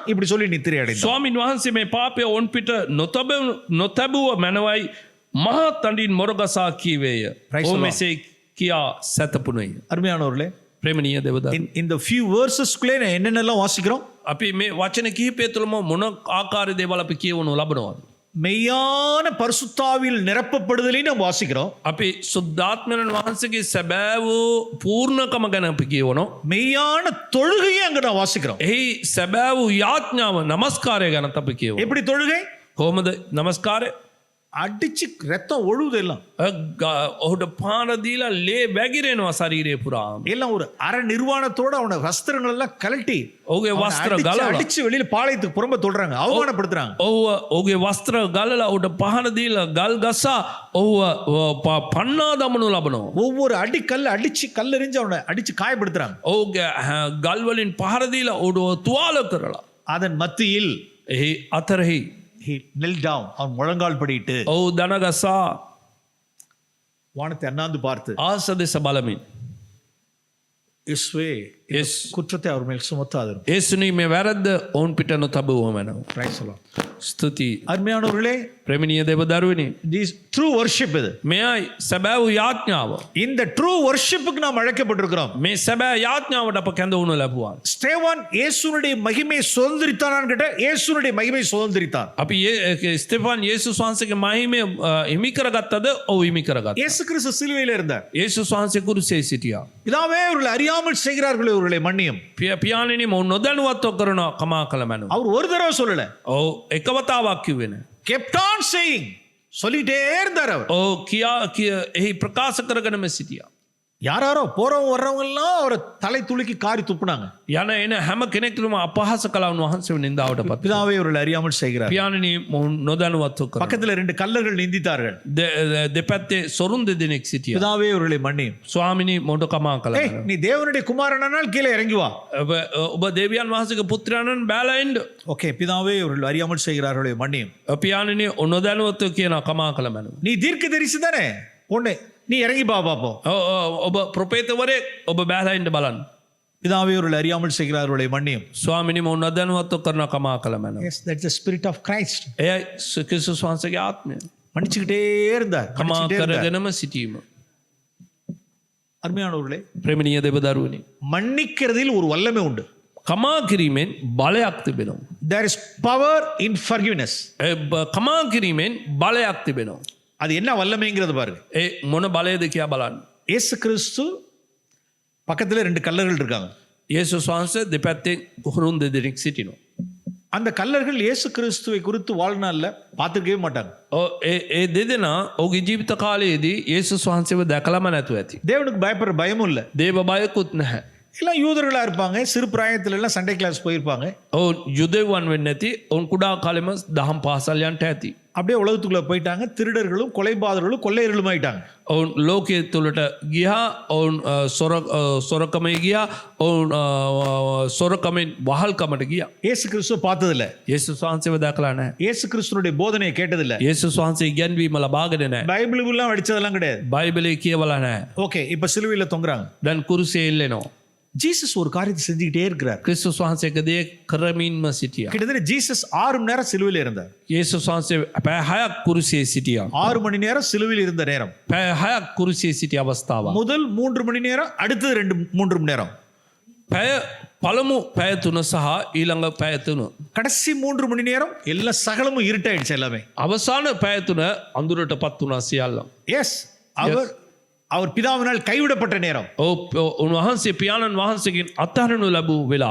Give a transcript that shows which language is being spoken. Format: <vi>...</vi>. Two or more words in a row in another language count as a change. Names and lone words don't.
<ta>இப்படி சொல்லி நித்திரை அடைந்தான்.</ta> <si>ස්වාමින් වහන්සේ මේ පාපය ඔවුන් පිට නොතැබුව මැනවයි මහා තඬින් මොරගසා කීවේය. ඔහු මෙසේ කියා සැතපුණේය.</si> <ta>அருமையானவர்களே,</ta> <si>ප්‍රේමණීය දේවදරුවෝ,</si> <ta>இந்த</ta> <en>few verses</en> <ta>க்குள்ளே என்னென்னலாம் வாசிக்கிறோம்?</ta> <si>අපි මේ වචන කිහිපය තුළම මොන ආකාර දේවල් අපි කියවනු ලබනවද?</si> <ta>மெய்யான பரிசுத்தாவில் நிரப்பப்படுதலையும் நம்ம வாசிக்கிறோம்.</ta> <si>අපි සුද්ධාත්මයන් වහන්සේගේ සැබෑ වූ පූර්ණකම ගැන අපි කියවනවා.</si> <ta>மெய்யான தொழுகையை அங்க நான் வாசிக்கிறோம்.</ta> <si>එහි සැබෑ වූ යාඥාව නමස්කාරය ගැනත් අපි කියවනවා.</si> <ta>எப்படி தொழுகை?</ta> <si>කොහොමද නමස්කාරය?</si> <ta>அடிச்சு ரத்தம் ஒழுகுது எல்லாம்.</ta> <si>ඔහුට පාන දීලා ලේ වැగిරෙනවා ශරීරය පුරාම.</si> <ta>எல்லாம் ஒரு அரை நிர்வாணத்தோட அவன வஸ்திரங்கள் எல்லாம் கழட்டி</ta> <si>ඔහුගේ වස්ත්‍ර ගලවලා</si> <ta>அடிச்சு வெளியில பாளையத்துக்கு புறம்ப தொடுறாங்க, அவமானப்படுத்துறாங்க.</ta> <si>ඔහුගේ වස්ත්‍ර ගලලා ඔහුට පහන දීලා ගල් ගසා ඔහුව පන්නා දමනු ලබනවා.</si> <ta>ஒவ்வொரு அடி கல்ல அடிச்சு கல்லெறிஞ்சு அவனை அடிச்சு காயப்படுத்துறாங்க.</ta> <si>ඔහුගේ ගල් වලින් පහර දීලා ඔහුව තුවාල කරලා</si> <ta>அதன் மத்தியில்</ta> <si>එහි අතරෙහි</si> <en>he knelt down,</en> <ta>அவன் முழங்கால் படியிட்டு</ta> <si>ඔහු දන ගසා</si> <ta>வானத்தை அண்ணாந்து பார்த்து,</ta> <si>ආස දෙස බලමින්</si> <ta>இயேசுவே</ta> <en>Yes.</en> <ta>குற்றத்தை அவர் மேல் சுமத்தாதரும்.</ta> <si>ඒසුනි මේ වැරද්ද ඔවුන් පිට නොතබුවම වෙනවා.</si> <en>Praise the Lord.</en> <si>ස්තුතියි</si> <ta>அருமையானவர்களே,</ta> <si>ප්‍රේමණීය දේව දරුවනි.</si> <en>this true worship இது.</en> <si>මෙයයි සැබෑ වූ යාඥාව.</si> <ta>இந்த</ta> <en>true worship</en> <ta>க்கு நாம் அழைக்கப்பட்டிருக்கிறோம்.</ta> <si>මේ සැබෑ යාඥාවට අප කැඳවනු ලැබුවා.</si> <ta>ஸ்தேவான் இயேசுனுடைய மகிமையை சுதந்திரித்தானான்னு கேட்டா, இயேசுனுடைய மகிமையை சுதந்திரித்தான்.</ta> <si>අපි ස්තෙෆාන් යේසුස් වහන්සේගේ මහිමය හිමි කරගත්තද? ඔව් හිමි කරගත්තා.</si> <ta>இயேசு கிறிஸ்து சிலுவையில இருந்தார்.</ta> <si>යේසුස් වහන්සේ කුරුසේ සිටියා.</si> <ta>பிதாவே, அவர்கள் அறியாமல் செய்கிறார்களே, அவர்களை மன்னியும்.</ta> <si>පියාණෙනි මොවුන් නොදැනුවත්ව කරනවා, කමා කළ මැනව.</si> <ta>அவர் ஒரு தடவை சொல்லல,</ta> <si>ඔව් එක වතාවක් කිව්වේ නෑ.</si> <en>kept on saying,</en> <ta>சொல்லிட்டே இருந்தார் அவர்.</ta> <si>ඔව් එහි ප්‍රකාශ කරගෙනම සිටියා.</si> <ta>யாரோ போறவங்க வர்றவங்க எல்லாம் அவரை தலை துளுக்கி காரி துப்புனாங்க.</ta> <si>යන එන හැම කෙනෙක්ටම අපහාස කළා උන්වහන්සේ නින්දාවට පත්.</si> <ta>பிதாவே, அவர்கள் அறியாமல் செய்கிறார்.</ta> <si>පියාණෙනි මොවුන් නොදැනුවත්ව කරනවා.</si> <ta>பக்கத்துல ரெண்டு கல்லர்கள் நிந்தித்தார்கள்.</ta> <si>දෙපැත්තේ සොරුන් දෙදෙනෙක් සිටියා.</si> <ta>பிதாவே, அவர்களை மன்னியும்.</ta> <si>ස්වාමිනී මොඩ කමා කළා.</si> <ta>ஏய், நீ தேவனுடைய குமாரனானால் கீழே இறங்கி வா.</ta> <si>ඔබ දේවියන් වහන්සේගේ පුත්‍රයන්න් බැලලා එන්න.</si> <ta>ஓகே, பிதாவே, அவர்கள் அறியாமல் செய்கிறார்களே, மன்னியும்.</ta> <si>පියාණෙනි නොදැනුවත්ව කියන කමා කළ මැනව.</si> <ta>நீ தீர்க்கதரிசி தானே, ஒண்ணு நீ இறங்கி பா பாப்போம்.</ta> <si>ඔබ ප්‍රොපේතවරයෙක්, ඔබ බැලලා එන්න බලන්න.</si> <ta>பிதாவே, அவர்கள் அறியாமல் செய்கிறார்களே, மன்னியும்.</ta> <si>ස්වාමිනී මොවුන් නොදැනුවත්ව කරන කමා කළ මැනව.</si> <en>Yes, that's the spirit of Christ.</en> <si>එයයි ක්‍රිස්තුස් වහන්සේගේ ආත්මය.</si> <ta>மன்னிச்சுக்கிட்டே இருந்தார்.</ta> <si>කමා</si> <ta>மன்னிச்சுக்கிட்டே இருந்தார்.</ta> <si>කරගෙනම සිටීම.</si> <ta>அருமையானவர்களே,</ta> <si>ප්‍රේමණීය දේව දරුවනි.</si> <ta>மன்னிக்கிறதில் ஒரு வல்லமை உண்டு.</ta> <si>කමා කිරීමෙන් බලයක් තිබෙනවා.</si> <en>There is power in forgiveness.</en> <si>කමා කිරීමෙන් බලයක් තිබෙනවා.</si> <ta>அது என்ன வல்லமைங்கிறது பாருங்க.</ta> <si>ඒ මොන බලයද කියලා බලන්න.</si> <ta>இயேசு கிறிஸ்து பக்கத்துல ரெண்டு கல்லர்கள் இருக்காங்க.</ta> <si>යේසුස් වහන්සේ දෙපැත්තෙන් උහුරුන් දෙදෙනෙක් සිටිනවා.</si> <ta>அந்த கல்லர்கள் இயேசு கிறிஸ்துவை குறித்து வாழ்நாள்ல பார்த்துக்கவே மாட்டாங்க.</ta> <si>ඒ දෙදෙනා ඔහුගේ ජීවිත කාලයේදී යේසුස් වහන්සේව දැකලාම නැතුව ඇති.</si> <ta>தேவனுக்கு பயப்படுற பயமும் இல்ல.</ta> <si>දේව බයකුත් නැහැ.</si> <ta>எல்லாம் யூதர்களா இருப்பாங்க. சிறு பிராயத்துல எல்லாம்</ta> <en>Sunday class</en> <ta>போயிருப்பாங்க.</ta> <si>ඔවුන් යුදෙව්වන් වෙන්නේ නැති. ඔවුන් කුඩා කාලෙම දහම් පාසල් යන්ට ඇති.</si> <ta>அப்படியே உலகத்துக்குள்ள போயிட்டாங்க. திருடர்களும் கொலைபாதர்களும் கொள்ளையர்களும் ஆயிட்டாங்க.</ta> <si>ඔවුන් ලෝකයේ තුළට ගියා. ඔවුන් සොරකමේ ගියා. ඔවුන් සොරකමෙන් වහල්කමට ගියා.</si> <ta>இயேசு கிறிஸ்துவை பார்த்தது இல்ல.</ta> <si>යේසුස් වහන්සේව දැකලා නැහැ.</si> <ta>இயேசு கிறிஸ்துனுடைய போதனையை கேட்டது இல்ல.</ta> <si>යේසුස් වහන්සේ ඉගැන්වීම ලබාගෙන නැහැ.</si> <ta>பைபிளுக்குலாம் அடிச்சதெல்லாம் கிடையாது.</ta> <si>බයිබලයේ කියවලා නැහැ.</si> <ta>ஓகே, இப்ப சிலுவையில தொங்குறாங்க.</ta> <si>දැන් කුරුසියේ එල්ලෙනවා.</si> <ta>ஜீசஸ் ஒரு காரியத்தை செஞ்சுக்கிட்டே இருக்கிறார்.</ta> <si>ක්‍රිස්තුස් වහන්සේ එක දෙයක් කරමින්ම සිටියා.</si> <ta>கிட்டத்தட்ட ஜீசஸ் 6 மணி நேரம் சிலுவையில இருந்தார்.</ta> <si>යේසුස් වහන්සේ පැය 6ක් කුරුසියේ සිටියා.</si> <ta>6 மணி நேரம் சிலுவையில் இருந்த நேரம்.</ta> <si>පැය 6ක් කුරුසියේ සිටි අවස්ථාවක්.</si> <ta>முதல் 3 மணி நேரம், அடுத்தது 3 மணி நேரம்.</ta> <si>පැය පළමු පැය 3 සහ ඊළඟ පැය 3.</si> <ta>கடைசி 3 மணி நேரம் எல்லா சகலமும் இருட்டாயிடுச்சு எல்லாமே.</ta> <si>අවසාන පැය 3 අඳුරටපත් වුණා සියල්ල.</si> <ta>எஸ், அவர் பிதாவினால் கைவிடப்பட்ட நேரம்.</ta> <si>උන්වහන්සේ පියාණන් වහන්සේගෙන් අත්හරිනු ලැබූ වෙලාව.</si>